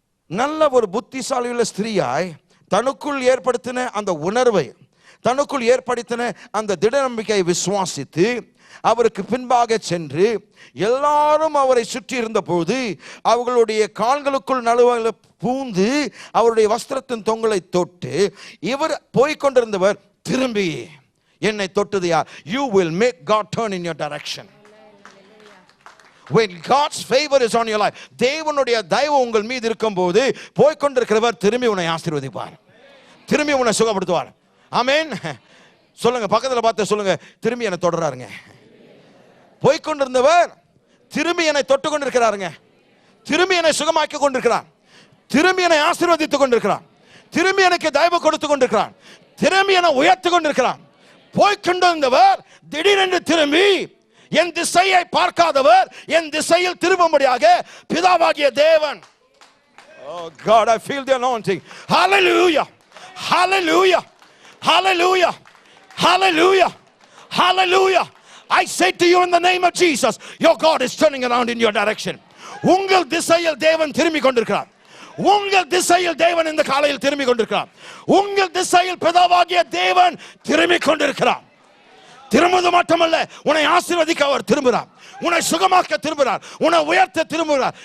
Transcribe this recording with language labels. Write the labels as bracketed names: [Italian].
[Tamil] நல்ல ஒரு புத்திசாலியுள்ள ஸ்திரீயாய் தனக்குள் ஏற்படுத்தின அந்த உணர்வை, தனக்குள் ஏற்படுத்தின அந்த திட நம்பிக்கையை விசுவாசித்து அவருக்கு பின்பாக சென்று, எல்லாரும் அவரை சுற்றி இருந்த போது அவர்களுடைய கால்களுக்குள் நடுவில் பூந்து அவருடைய வஸ்திரத்தின் தொங்கலை தொட்டு, இவர் போய்கொண்டிருந்தவர் திரும்பி என்னை தொட்டது யார்? [English] You will make God turn in your direction. When God's favor is on your life, [Tamil] தேவனுடைய தயவு உங்கள் மீது இருக்கும்போது போய்கொண்டிருக்கிறவர் திரும்பி உன்னை ஆசீர்வதிப்பார், திரும்பி உன்னை சுகப்படுத்துவார். ஆமென். சொல்லுங்க, பக்கத்துல பார்த்து சொல்லுங்க, திரும்பி என்னை தொடராருங்க. போய்கொண்டிருந்தவர் திரும்பி என்னை தொட்டு கொண்டிருக்கிறாருங்க. திரும்பி என்னை சுகமாக்கி கொண்டிருக்கிறார், திரும்பி என்னை ஆசீர்வதித்துக் கொண்டிருக்கிறார், திரும்பி எனக்கு தயவு கொடுத்து கொண்டிருக்கிறார், திரும்பி என்னை உயர்த்தி கொண்டிருக்கிறார். போய்கொண்டிருந்தவர் திடீரென்று திரும்பி, என் திசையை பார்க்காதவர் என் திசையில் திரும்பும்படியாக பிதாவாகிய தேவன். [English] Oh God, I feel the anointing. Hallelujah. Hallelujah. Hallelujah. Hallelujah. Hallelujah. I say to you in the name of Jesus, your God is turning around in your direction. [Tamil] உங்கள் திசையில் தேவன் திரும்பி கொண்டிருக்கிறார். உங்கள் திசையில் தேவன் இந்த காலையில் திரும்பி கொண்டிருக்கிறார். உங்கள் திசையில் பிதாவாகிய தேவன் திரும்பி கொண்டிருக்கிறார். திரும்புவது மட்டுமல்ல, உன்னை ஆசீர்வதிக்க அவர் திரும்புகிறார், உன்னை சுகமாக்க திரும்புகிறார், உன்னை உயர்த்த திரும்புகிறார்.